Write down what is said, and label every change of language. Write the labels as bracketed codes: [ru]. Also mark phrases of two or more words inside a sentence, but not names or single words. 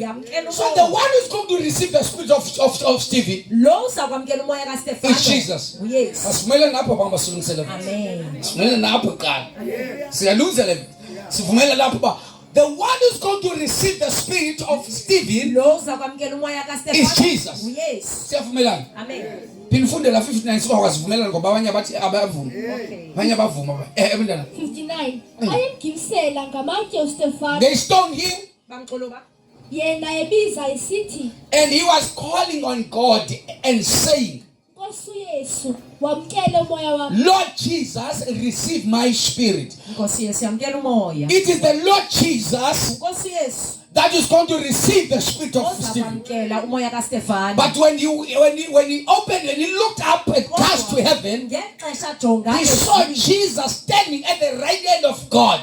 [en] So the one who's going to receive the spirit of Stephen is Jesus. The one who's going to receive the spirit of Stephen is Jesus. Amen. [xh] Pinifundela 59 sibakwasivumelana ngoba abanye abathi abavuma. Abanye abavuma. 59. Ayemgibisela ngamatye uStefano. [en] They stoned him. [xh] Yena ebiza isithi. [en] And he was calling on God and saying, Lord Jesus, receive my spirit. It is the Lord Jesus that is going to receive the spirit of Stephen. But when he opened and he looked up and cast to heaven, he saw Jesus standing at the right hand of God.